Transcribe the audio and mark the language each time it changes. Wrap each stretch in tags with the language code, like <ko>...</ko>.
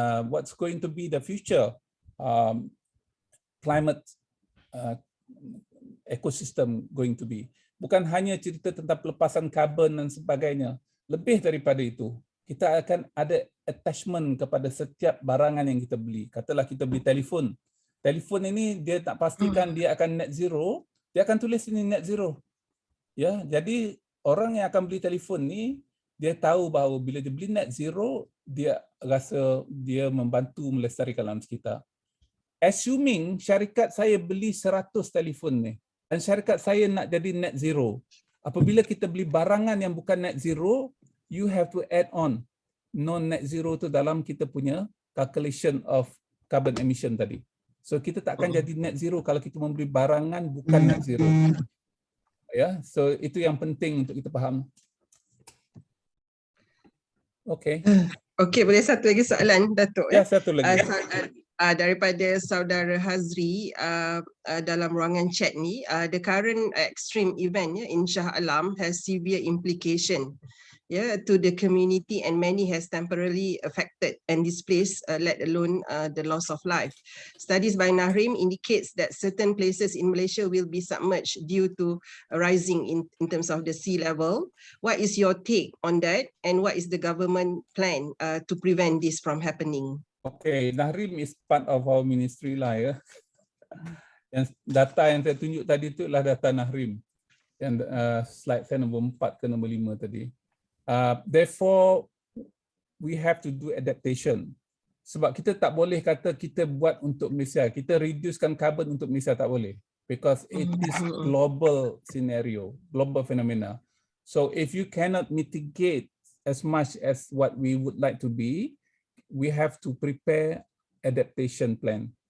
<en>What's going to be the future climate ecosystem going to be.</en> <ms>Bukan hanya cerita tentang pelepasan karbon dan sebagainya. Lebih daripada itu, kita akan ada attachment kepada setiap barangan yang kita beli. Katalah kita beli telefon. Telefon ini dia tak pastikan dia akan net zero, dia akan tulis ini net zero. Ya, jadi orang yang akan beli telefon ni, dia tahu bahawa bila dia beli net zero, dia rasa dia membantu melestarikan alam sekitar. Assuming syarikat saya beli 100 telefon ni dan syarikat saya nak jadi net zero. Apabila kita beli barangan yang bukan net zero,</ms> <en>you have to add on non net zero</en> <ms>tu dalam kita punya</ms> <en>calculation of carbon emission</en> <ms>tadi. So kita tak akan jadi net zero kalau kita membeli barangan bukan net zero. Ya, so itu yang penting untuk kita faham. Okey. Okey, boleh satu lagi soalan, Datuk? Ya, satu lagi. Daripada saudara Hazri dalam ruangan chat ni,</ms> <en>the current extreme event in Shah Alam has severe implication to the community, and many has temporarily affected and displaced, let alone the loss of life. Studies by Nahrim indicates that certain places in Malaysia will be submerged due to rising in terms of the sea level. What is your take on that, and what is the government plan to prevent this from happening? Okay, Nahrim is part of our ministry lah, ya.</en> <ms>Yang data yang saya tunjuk tadi itu adalah data Nahrim. Yang slide saya nombor 4 ke nombor 5 tadi.</ms> <en>Therefore, we have to do adaptation.</en> <ms>Sebab kita tak boleh kata kita buat untuk Malaysia, kita reducekan carbon untuk Malaysia, tak boleh.</ms> <en>Because it is global scenario, global phenomena. So if you cannot mitigate as much as what we would like to be, we have to prepare adaptation plan.</en>